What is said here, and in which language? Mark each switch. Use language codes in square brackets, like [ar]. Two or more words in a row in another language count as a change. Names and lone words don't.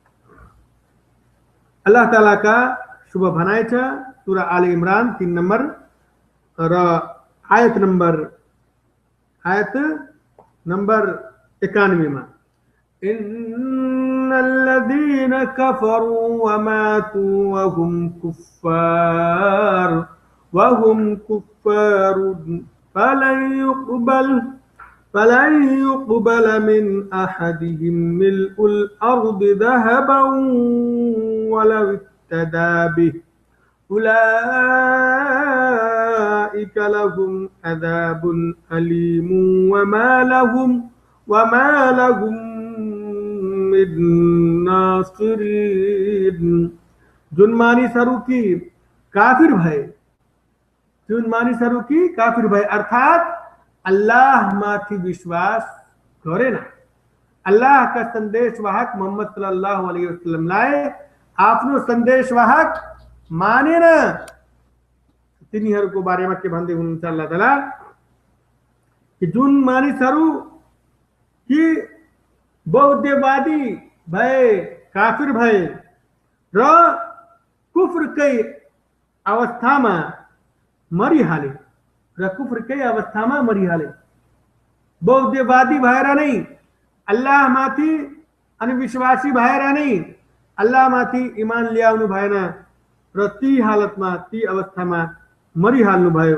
[ne] अल्लाह तालाका शुभ भनाइ छ सूरा आल इमरान 3 नम्बर र आयत नम्बर 91 मा, [ar] إن الذين كفروا وماتوا وهم كفار فلن يقبل من أحدهم ملء الأرض ذهبا ولو افتدى به أولئك لهم عذاب أليم وما لهم من ناصرين. [ne] जुन मानिसहरू की काफिर भए, अर्थात अल्लाह माथि विश्वास गरेन, अल्लाह का संदेशवाहक मोहम्मद [ar] صلى الله عليه وسلم [ne] आफ्नो संदेशवाहक मानेन, तिनीहरूको बारेमा के भन्दै हुनुहुन्छ अल्लाह ताला कि जुन मानिसहरू कि बौद्धवादी भए, काफिर भए र कुफ्रकै अवस्थामा मरिहाले, बौद्धवादी भएर नै अल्लाह माथि अनि विश्वासी भएर नै अल्लाह माथि इमान ल्याउनु भएन र ती हालतमा, ती अवस्थामा मरिहाल्नु भयो।